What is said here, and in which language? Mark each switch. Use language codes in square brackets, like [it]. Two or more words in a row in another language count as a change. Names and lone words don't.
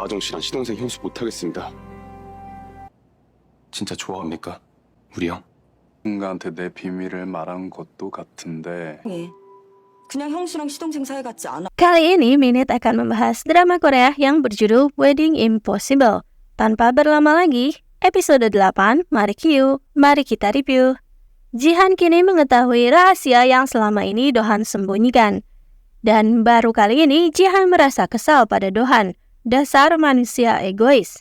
[ko] 아정 씨랑 시동생 형수 못하겠습니다. 진짜 좋아합니까? 우리 형? 누군가한테 내 비밀을 말한 것도 같은데 그냥 형수랑 시동생 사이 같지 않아. [id] Kali ini Minute akan membahas drama Korea yang berjudul Wedding Impossible. Tanpa berlama lagi, episode 8, mari kita review. Jihan kini mengetahui rahasia yang selama ini Dohan sembunyikan. Dan baru kali ini Jihan merasa kesal pada Dohan, dasar manusia egois.